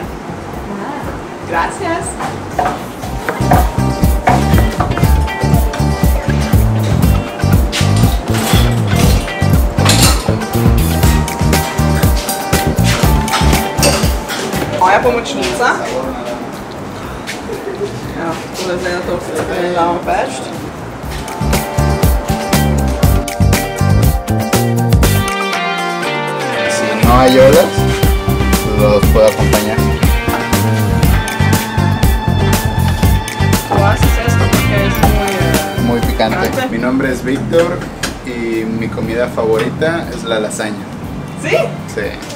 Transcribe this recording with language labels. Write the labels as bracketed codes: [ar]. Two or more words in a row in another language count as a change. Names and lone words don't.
[es] Gracias. [sl] Moja pomočnica. Ja, tole zdaj na to ne damo peč. [es] No hay olas, los puedo acompañar. ¿Tú haces esto porque es muy picante? Mi nombre es Víctor y mi comida favorita es la lasaña. ¿Sí? Sí.